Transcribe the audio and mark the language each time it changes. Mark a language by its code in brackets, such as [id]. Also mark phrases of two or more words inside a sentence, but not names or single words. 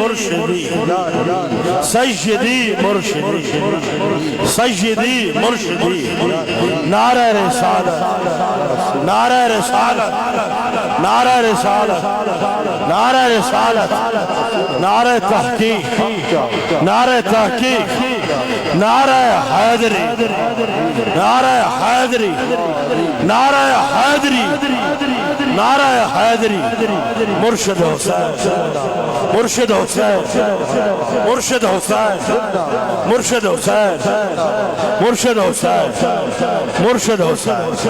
[ur] مرشدی نعرۂ رسالت نعرۂ رسالت نعرۂ رسالت نعرۂ رسالت نعرۂ تحقیق نعرۂ حیدری، نعرۂ حیدری، نعرۂ حیدری، نعرۂ حیدری. مرشد حسین، مرشد حسین، مرشد حسین، مرشد حسین، مرشد حسین، مرشد حسین.